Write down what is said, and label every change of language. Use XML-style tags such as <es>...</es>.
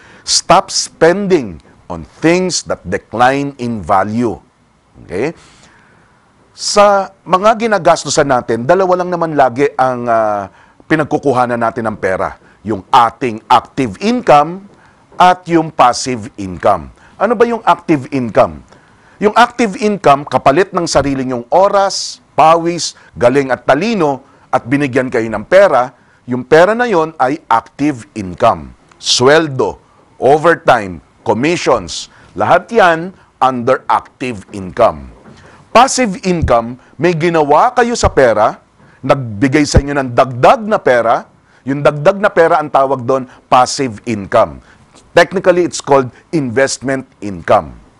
<en>Stop spending on things that decline in value. Okay?</en> <tl>Sa mga ginagastosan natin, 2 lang naman lagi ang pinagkukuhanan natin ng pera. Yung ating active income at yung passive income. Ano ba yung active income? Yung active income, kapalit ng sarili nyong oras, pawis, galing at talino, at binigyan kayo ng pera, yung pera na yon ay active income. Sweldo, overtime, commissions, lahat yan under active income. Passive income, may ginawa kayo sa pera, nagbigay sa inyo ng dagdag na pera, yung dagdag na pera ang tawag doon, passive income.</tl> <en>Technically, it's called investment income.</en>